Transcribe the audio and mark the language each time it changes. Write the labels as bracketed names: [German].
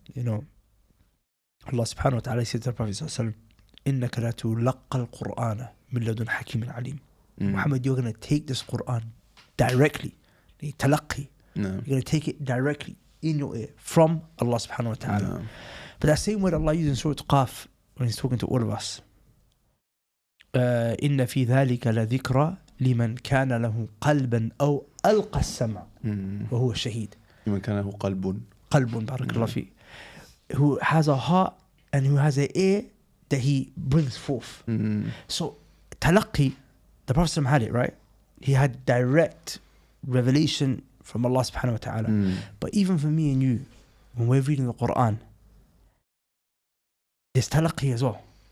[English] You know, Allah subhanahu wa ta'ala said to the Prophet sallallahu alaihi wasallam, [Arabic] إِنَّكَ لَا تُلَقَّى الْقُرْآنَ مِنْ لَدُنْ حَكِيمٍ عَلِيمٍ. [English] Muhammad, you're going to take this Quran directly. Talaqi. No. You're going to take it directly in your ear from Allah subhanahu wa ta'ala. No. But that same word Allah uses in Surah Qaf when He's talking to all of us. [Arabic] إِنَّ فِي ذَلِكَ لَذِكْرَى لمن كان له قلبا أو ألقى السمع وهو شهيد. لمن كان له قلب بارك الله فيه. [English] Who has a heart and who has an ear that he brings forth. So talaqi, the Prophet had it, right? He had direct revelation from Allah subhanahu wa ta'ala. But even for me and you, when we're reading the Quran, there's talaqi as well.